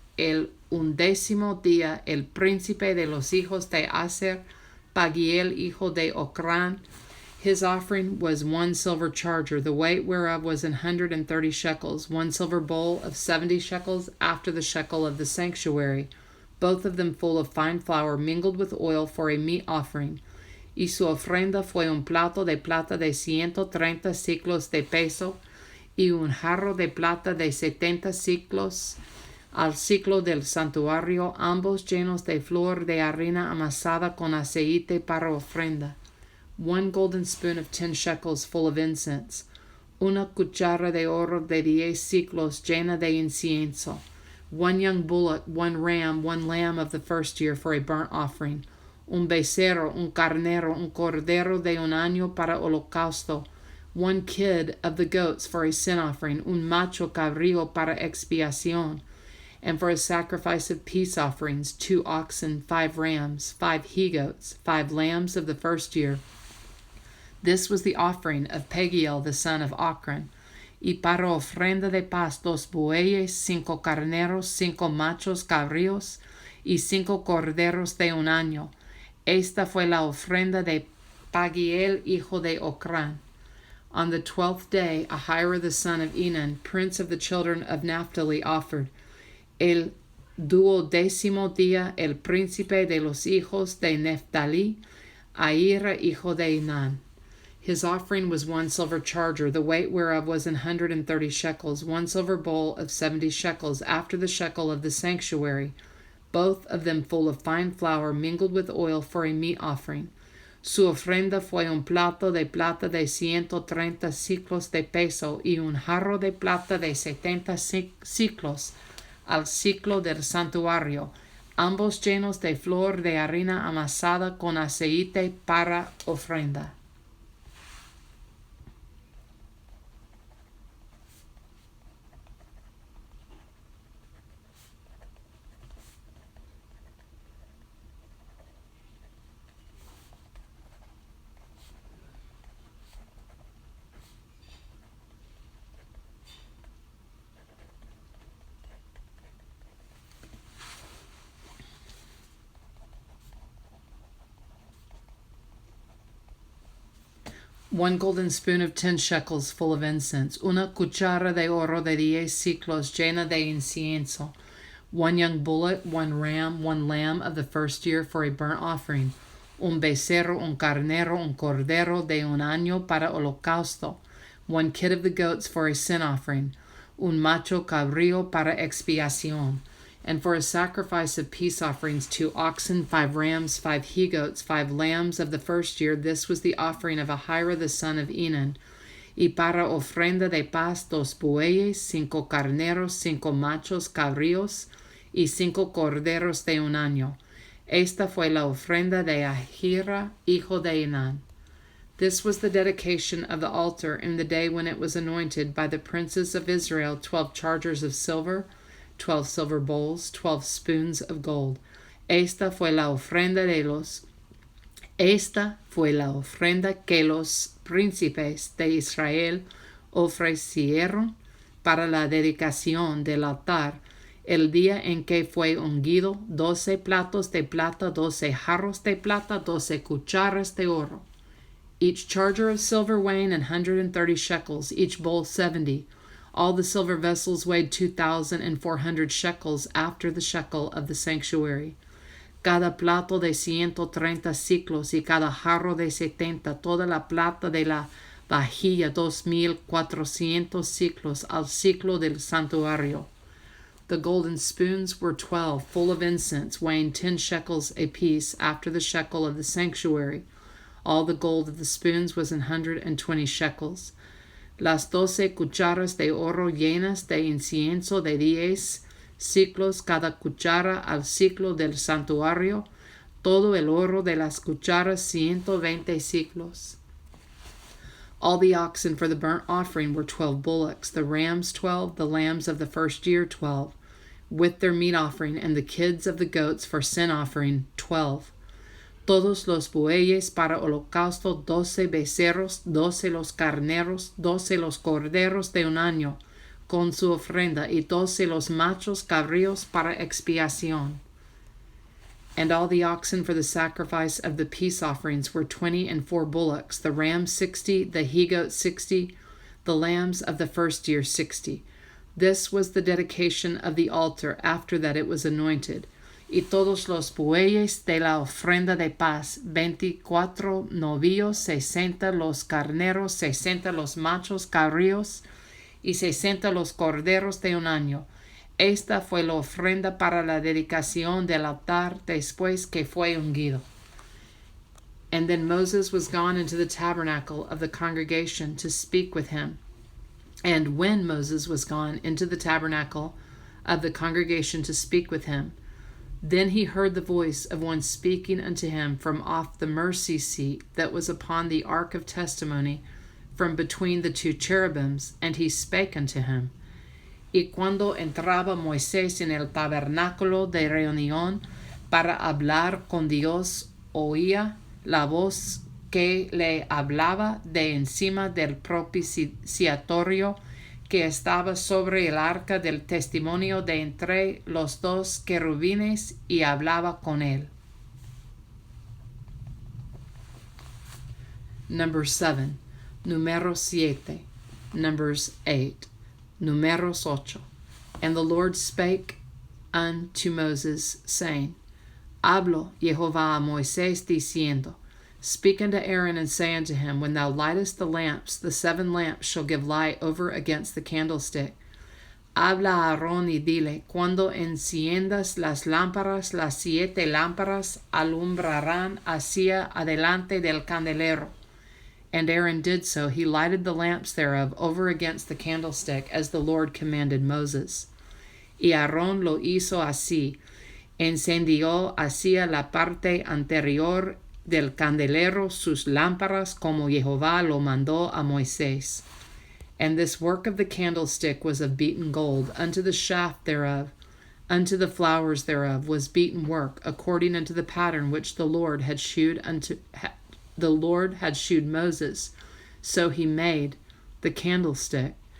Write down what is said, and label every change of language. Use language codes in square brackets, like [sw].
[es] El 11º día, el príncipe de los hijos de Aser, Pagiel, hijo de Ocran, [en] his offering was 1 silver charger, the weight whereof was 130 shekels, 1 silver bowl of 70 shekels after the shekel of the sanctuary, both of them full of fine flour mingled with oil for a meat offering. [es] Y su ofrenda fue un plato de plata de 130 ciclos de peso, y un jarro de plata de 70 ciclos al ciclo del santuario, ambos llenos de flor de harina amasada con aceite para ofrenda. [en] 1 golden spoon of 10 shekels full of incense. [es] 1 cuchara de oro de 10 ciclos llena de incienso. [en] 1 young bullock, 1 ram, 1 lamb of the first year for a burnt offering. [es] Un becerro, un carnero, un cordero de un año para holocausto. [en] 1 kid of the goats for a sin offering. [es] Un macho cabrío para expiación. [en] And for a sacrifice of peace offerings, 2 oxen, 5 rams, 5 he-goats, 5 lambs of the first year. This was the offering of Pagiel, the son of Ocran. [es] Y para ofrenda de paz, 2 bueyes, 5 carneros, 5 machos cabríos, y 5 corderos de un año. Esta fue la ofrenda de Pagiel, hijo de Ocran. [en] On the 12th day, Ahira, the son of Enan, prince of the children of Naphtali, offered. [es] El 12º día, el príncipe de los hijos de Naphtali, Ahira, hijo de Enan. [en] His offering was 1 silver charger, the weight whereof was 130 shekels, 1 silver bowl of 70 shekels after the shekel of the sanctuary, both of them full of fine flour mingled with oil for a meat offering. [es] Su ofrenda fue un plato de plata de 130 ciclos de peso y un jarro de plata de 70 ciclos al ciclo del santuario, ambos llenos de flor de harina amasada con aceite para ofrenda. [en] One golden spoon of 10 shekels full of incense. [es] Una cuchara de oro de 10 ciclos llena de incienso. [en] 1 young bullock, 1 ram, 1 lamb of the first year for a burnt offering. [es] Un becerro, un carnero, un cordero de un año para holocausto. [en] 1 kid of the goats for a sin offering. [es] Un macho cabrío para expiación. [en] And for a sacrifice of peace offerings, 2 oxen, 5 rams, 5 he-goats, 5 lambs of the first year. This was the offering of Ahira the son of Enan. [es] Y para ofrenda de paz, 2 bueyes, 5 carneros, 5 machos cabríos, y 5 corderos de un año. Esta fue la ofrenda de Ahira, hijo de Enan. [en] This was the dedication of the altar in the day when it was anointed by the princes of Israel, 12 chargers of silver, 12 silver bowls, 12 spoons of gold. [es] Esta fue la ofrenda que los príncipes de Israel ofrecieron para la dedicación del altar el día en que fue ungido: 12 platos de plata, 12 jarros de plata, 12 cucharas de oro, [en] each charger of silver weighing 130 shekels, each bowl 70. All the silver vessels weighed 2,400 shekels after the shekel of the sanctuary. [es] Cada plato de 130 ciclos y cada jarro de 70, toda la plata de la vajilla 2,400 ciclos al ciclo del santuario. [en] The golden spoons were 12, full of incense, weighing 10 shekels apiece after the shekel of the sanctuary. All the gold of the spoons was 120 shekels. [es] Las 12 cucharas de oro llenas de incienso de 10 ciclos cada cuchara al ciclo del santuario, todo el oro de las cucharas 120 ciclos. [en] All the oxen for the burnt offering were 12 bullocks, the rams 12, the lambs of the first year 12, with their meat offering, and the kids of the goats for sin offering 12. [es] Todos los bueyes para holocausto, 12 becerros, 12 los carneros, 12 los corderos de un año, con su ofrenda, y 12 los machos cabríos para expiación. [en] And all the oxen for the sacrifice of the peace offerings were 20, and 4 bullocks, the rams 60, the he-goats 60, the lambs of the first year 60. This was the dedication of the altar after that it was anointed. [es] Y todos los bueyes de la ofrenda de paz, 24 novillos, 60 los carneros, 60 los machos cabríos, y 60 los corderos de un año. Esta fue la ofrenda para la dedicación del altar después que fue ungido. [en] And then Moses was gone into the tabernacle of the congregation to speak with him. And when Moses was gone into the tabernacle of the congregation to speak with him, then he heard the voice of one speaking unto him from off the mercy seat that was upon the ark of testimony, from between the 2 cherubims, and he spake unto him. [es] Y cuando entraba Moisés en el tabernáculo de reunión para hablar con Dios, oía la voz que le hablaba de encima del propiciatorio que estaba sobre el arca del testimonio de entre los 2 querubines, y hablaba con él. [en] Number 7. Numeros 7. Numbers 8. Numeros 8. And the Lord spake unto Moses, saying, [es] Hablo Jehová a Moisés, diciendo, [en] Speak unto Aaron, and say unto him, When thou lightest the lamps, the 7 lamps shall give light over against the candlestick. [es] Habla a Aarón y dile, Cuando enciendas las lámparas, las 7 lámparas alumbrarán hacia adelante del candelero. [en] And Aaron did so. He lighted the lamps thereof over against the candlestick, as the Lord commanded Moses. [es] Y Aarón lo hizo así. Encendió hacia la parte anterior del candelero sus lámparas, como Jehová lo mandó a Moisés. [en] And this work of the candlestick was of beaten gold. Unto the shaft thereof, unto the flowers thereof was beaten work, according unto the pattern which the Lord had shewed Moses. So he made the candlestick.